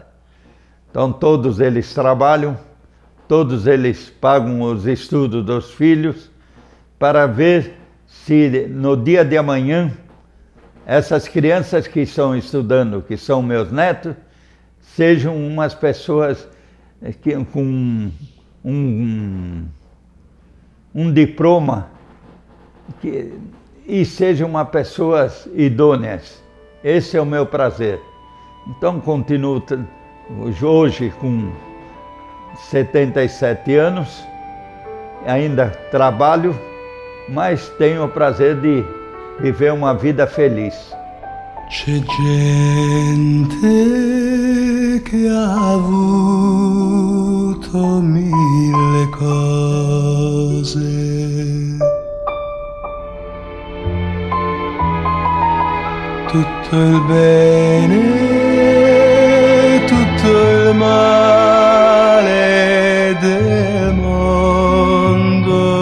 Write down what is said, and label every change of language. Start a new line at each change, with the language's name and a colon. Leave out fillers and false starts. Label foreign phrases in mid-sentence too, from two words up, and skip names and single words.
Portuguese: Então todos eles trabalham, todos eles pagam os estudos dos filhos para ver se no dia de amanhã essas crianças que estão estudando, que são meus netos, sejam umas pessoas com um diploma e sejam uma pessoas idôneas. Esse é o meu prazer. Então continuo hoje com 77 anos, ainda trabalho, mas tenho o prazer de viver uma vida feliz.
Italian: C'è gente che ha avuto mille cose, tutto il bene, tutto il male del mondo.